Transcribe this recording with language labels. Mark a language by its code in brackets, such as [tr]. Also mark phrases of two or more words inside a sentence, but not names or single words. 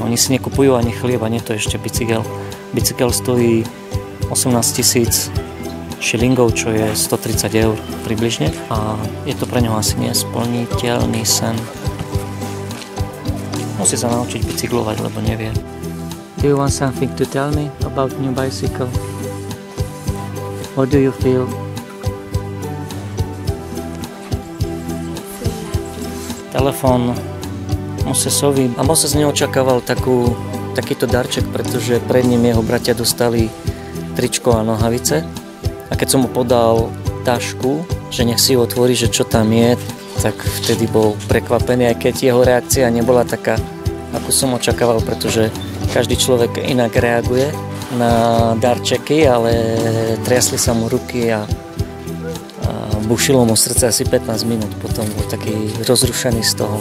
[sk] Oni si nekupujú ani chlieb, ani to ešte bicykel. Bicykel stojí 18 000 šilingov, čo je 130 eur približne. A je to pre neho asi nesplniteľný sen. Musí sa naučiť bicyklovať, lebo nevie. [en] Do you want something to tell me about new bicycle? What do you feel? [sk] Telefón Mosesovi. A Moses neočakával takýto darček, pretože pred ním jeho bratia dostali tričko a nohavice. A keď som mu podal tašku, že nech si ju otvorí, že čo tam je, tak vtedy bol prekvapený, aj keď jeho reakcia nebola taká, ako som očakával, pretože každý človek inak reaguje na darčeky, ale triasli sa mu ruky a bušilo mu srdce asi 15 minút, potom bol taký rozrušený z toho.